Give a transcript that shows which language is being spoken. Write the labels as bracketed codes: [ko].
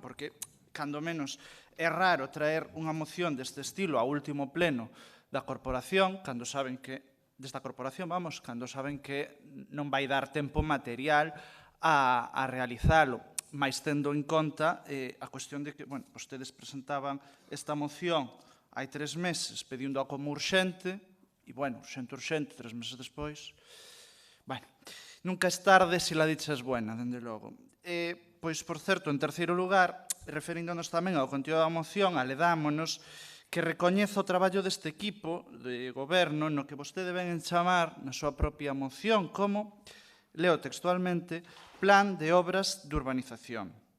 [gl] Porque, cando menos, é raro traer unha moción deste estilo ao último pleno da corporación, cando saben que cando saben que non vai dar tempo material a realizalo, mais tendo en conta a cuestión de que, bueno, vostedes presentaban esta moción hai 3 meses pedindo como urxente, e, bueno, urxente, 3 meses despois. [es] Bueno, nunca es tarde se la dicha es buena, dende logo. [gl] Pois, por certo, en terceiro lugar, referíndonos tamén ao contido da moción, aledámonos que recoñezo o traballo deste equipo de goberno no que vostede ven en chamar na súa propia moción como, leo textualmente, Plan de Obras de Urbanización.